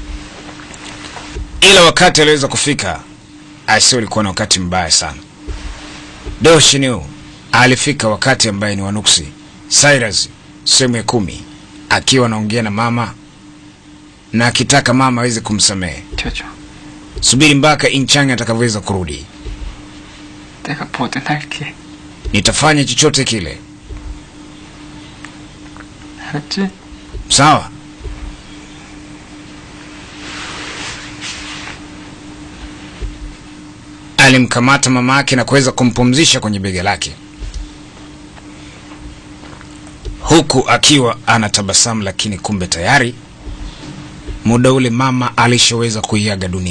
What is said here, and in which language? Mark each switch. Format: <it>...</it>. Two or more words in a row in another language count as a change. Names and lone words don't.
<sw>Ila wakati aliweza kufika, aisee, ulikuwa na wakati mbaya sana. Do Shinyu alifika wakati ambaye ni wanuksi. Cyrus sehemu ya 10 akiwa anaongea na mama na akitaka mama aweze kumsamehe. Jojo. Subiri mpaka Inchang atakavyoweza kurudi.</sw> <ko>내가 뭐든 할게.</ko> <sw>Nitafanya chochote kile.</sw> <ko>알았지?</ko> <sw>Sawa? Alimkamata mama yake na kuweza kumpumzisha kwenye bega lake, huku akiwa anatabasamu, lakini kumbe tayari muda ule mama alishaweza kuiaga dunia.</sw>